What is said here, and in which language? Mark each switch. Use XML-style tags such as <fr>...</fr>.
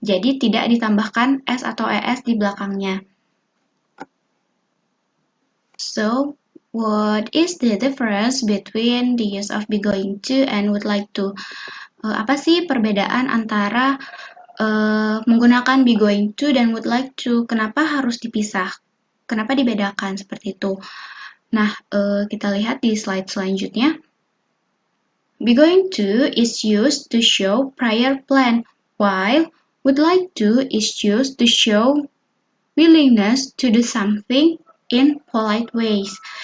<id>Jadi tidak ditambahkan s atau es di belakangnya.</id> <en>So, what is the difference between the use of be going to and would like to?</en> <id>Apa sih perbedaan antara menggunakan be going to dan would like to? Kenapa harus dipisah? Kenapa dibedakan seperti itu? Nah, kita lihat di slide selanjutnya.</id> <en>Be going to is used to show prior plan, while would like to is used to show willingness to do something in polite ways.</en>